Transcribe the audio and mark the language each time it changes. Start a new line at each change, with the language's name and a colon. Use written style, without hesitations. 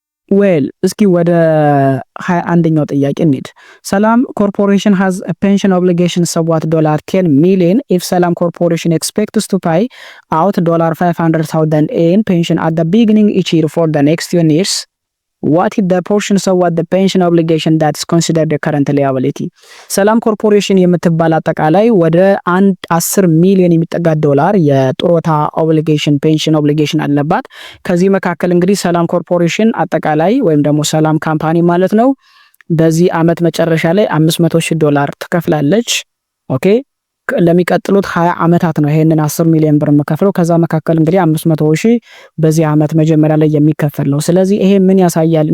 Amharic: ዌል እስኪ ወደ 21ኛው ጥያቄ እንሂድ።
English: ሰላም ኮርፖሬሽን has a pension obligation somewhat $10 million if Salam Corporation expects to pay out $500,000 in pension at the beginning each year for the next 10 years. What is the portion of what the pension obligation that is considered the current liability?
Amharic: ሰላም ኮርፖሬሽን የምትባል አጠቃላይ ወደ 10 ሚሊዮን የሚጠጋ ዶላር የጡረታ ኦብሊጌሽን ፔንሽን ኦብሊጌሽን አለባት። ከዚህ መካከል እንግዲህ ሰላም ኮርፖሬሽን አጠቃላይ ወይም ደግሞ ሰላም ካምፓኒ ማለት ነው በዚህ አመት መጨረሻ ላይ $500,000 ትከፍላለች። ኦኬ ለሚቀጥሉት 20 አመታት ነው ይሄንን 10 ሚሊዮን ብር መከፈለው። ከዛ መካከል እንግዲህ 500,000 በዚህ አመት መጀመሪያ ላይ የሚከፈል ነው። ስለዚህ ይሄ ምን ያሳያል?